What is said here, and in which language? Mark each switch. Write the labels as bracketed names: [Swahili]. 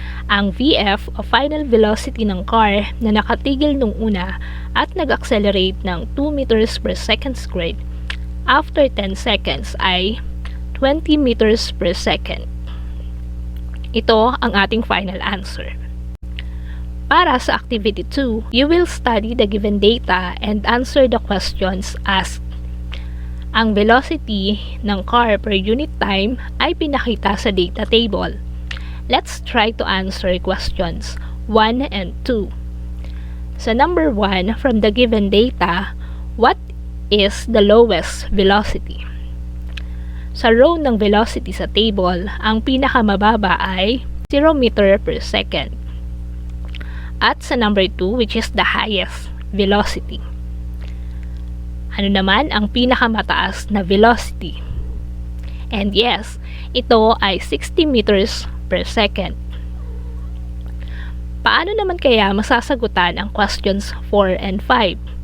[English] Ang VF o final velocity ng car [Filipino] na nakatigil nung una at nag-accelerate ng [English] 2 meters per second squared after 10 seconds ay 20 meters per second. [Filipino] Ito ang ating final answer. Para sa [English] activity 2, you will study the given data and answer the questions asked. [Filipino] Ang velocity ng car per unit time ay pinakita sa data table. [English] Let's try to answer questions 1 and 2. Sa number 1, from the given data, what is the lowest velocity? [Filipino] Sa row ng velocity sa table, ang pinakamababa ay 0 meter per second. [English] At sa number 2, which is the highest velocity. [Filipino] Ano naman ang pinakamataas na velocity? [English] And yes, [Filipino] ito ay 60 meters per second. Paano naman kaya masasagutan ang questions 4 and 5?